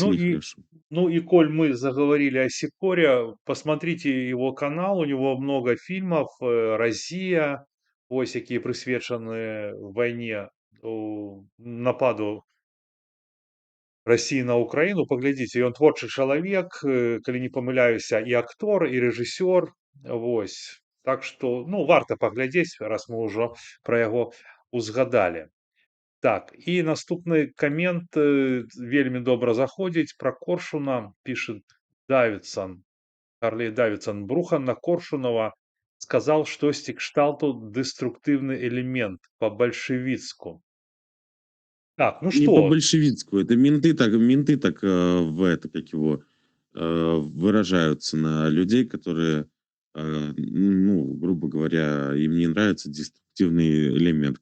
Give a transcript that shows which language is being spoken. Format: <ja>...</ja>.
<ru>Ну и и, нехорошо. ну и коль мы заговорили о Сикоре, посмотрите его канал, у него много фильмов, «Россия»,</ru> <be>ось якія прысвечаны вайне, нападу России на Украину. Паглядзіце, ён творчы чалавек, калі не памыляюся, і актор, і рэжысёр. Вось. Так што, ну, варта паглядзець, раз мы ўжо пра яго узгадалі. Так, і наступны камент вельмі добра заходзіць пра Коршуна, пішет Давидсон, Харлей Давидсон.</be> <ru>Брухан на Коршунова сказал штосьці кшталту деструктивный элемент по-большевицку. Так, ну Не что, по-большевицку, это менты так в это, как его, выражаются на людей, которые, ну, грубо говоря, им не нравится деструктивный элемент.</ru>